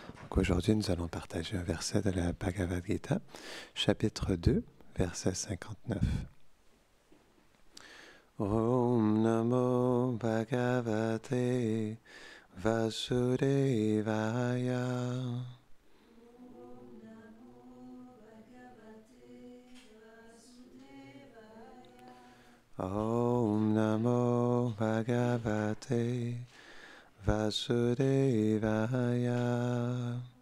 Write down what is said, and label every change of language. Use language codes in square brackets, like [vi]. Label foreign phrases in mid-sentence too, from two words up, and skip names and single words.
[fr] Donc aujourd'hui, nous allons partager un verset de la Bhagavad Gita, chapitre 2, verset 59. [sa] ॐ नमो भगवते वासुदेवाय. ॐ नमो भगवते वासुदेवाय.